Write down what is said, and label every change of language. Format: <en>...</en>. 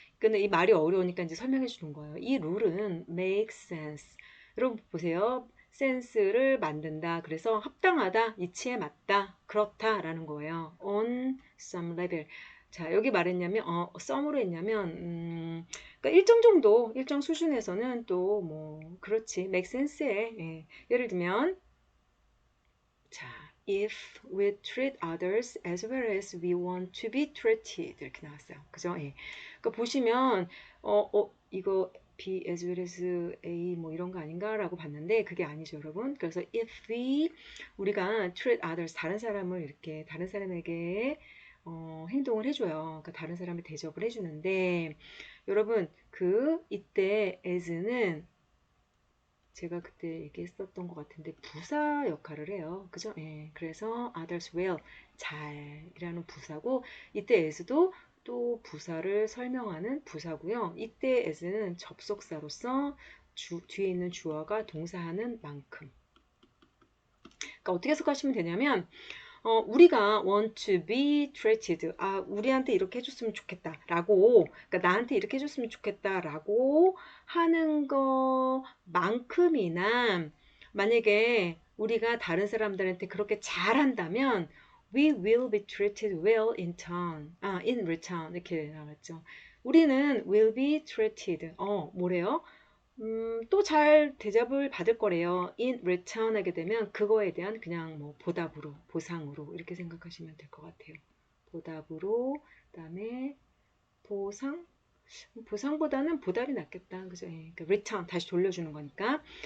<ko>근데 이 말이 어려우니까 이제 설명해 주는 거예요. 이 룰은 make sense. 여러분 보세요. 센스를 만든다. 그래서 합당하다, 이치에 맞다, 그렇다라는 거예요.</ko> <en>On some level.</en> <ko>자, 여기 말했냐면, some으로 했냐면, 그러니까 일정 정도, 일정 수준에서는 또 뭐, 그렇지, make sense 에. 예.</ko> <en>예를 들면, 자, if we treat others as well as we want to be treated 이렇게 나왔어요.</en> <ko>그죠? 예. 그러니까 보시면 이거 B as well as A 뭐 이런 거 아닌가라고 봤는데 그게 아니죠, 여러분. 그래서 if 우리가 treat others 다른 사람을 이렇게 다른 사람에게 행동을 해줘요. 그러니까 다른 사람을 대접을 해주는데 여러분 그 이때 as는 제가 그때 얘기했었던 것 같은데 부사 역할을 해요. 그죠? 예. 그래서 others well 잘이라는 부사고 이때 as도 또 부사를 설명하는 부사고요. 이때 as는 접속사로서 뒤에 있는 주어가 동사하는 만큼. 그러니까 어떻게 해석하시면 되냐면 우리가 want to be treated. 우리한테 이렇게 해줬으면 좋겠다. 라고, 그러니까 나한테 이렇게 해줬으면 좋겠다. 라고 하는 것만큼이나, 만약에 우리가 다른 사람들한테 그렇게 잘한다면, we will be treated well in return. 이렇게 나왔죠.</ko> <en>우리는 will be treated.</en> <ko>뭐래요? 또 잘 대접을 받을 거래요. in return 하게 되면 그거에 대한 그냥 뭐 보답으로, 보상으로 이렇게 생각하시면 될 것 같아요. 보답으로, 그다음에 보상? 보상보다는 보답이 낫겠다. 그죠? 예, 그러니까 return, 다시 돌려주는 거니까.</ko>